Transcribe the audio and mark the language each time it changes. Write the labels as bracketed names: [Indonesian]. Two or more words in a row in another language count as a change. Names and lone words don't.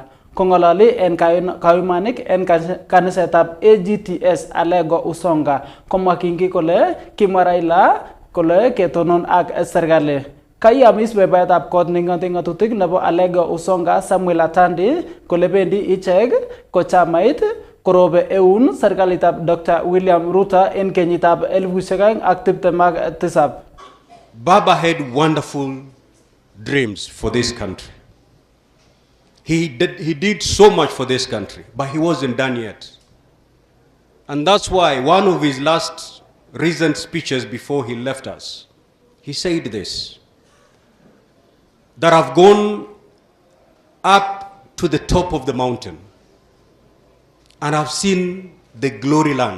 [Kalenjin] Kongololi en kayumanik en kanisetab AGTS Alego Usonga, komwa Kingi kole kimwa Raila kole ketonon ak serikali. Kayamis membaetab kot neng'ote ng'atutik nebo Alego Usonga Samuel Atandi kole bendi ichek ko chamait korobe eun serikalitab Dr. William Ruto en kenyitab 2027. [English] Baba had wonderful dreams for this country. He did so much for this country, but he wasn't done yet. And that's why one of his last recent speeches before he left us, he said this, that I've gone up to the top of the mountain and I've seen the glory land.